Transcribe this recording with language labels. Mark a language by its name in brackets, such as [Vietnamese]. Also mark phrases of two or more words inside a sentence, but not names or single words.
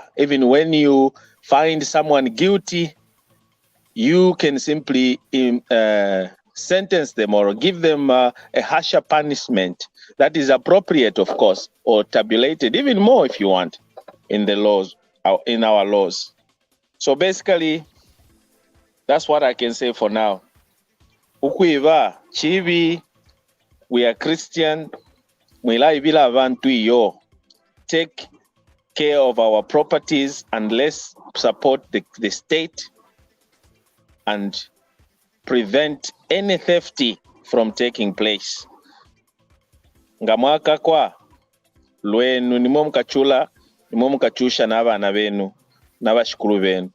[English] Even when you find someone guilty, you can simply sentence them or give them a harsher punishment that is appropriate, of course, or tabulated, even more if you want, in the laws, in our laws. So basically, that's what I can say for now. [Bemba] Ukuiva, chivi, [English] we are Christian, [Bemba] mwilaivila abantu iyo. [English] Take care of our properties and let's support the state and prevent any theft from taking place. [Bemba] Ngamwaka kwa lwenu nimwo mukachula nimwo mukachusha n'abana benu n'abashukuru benu.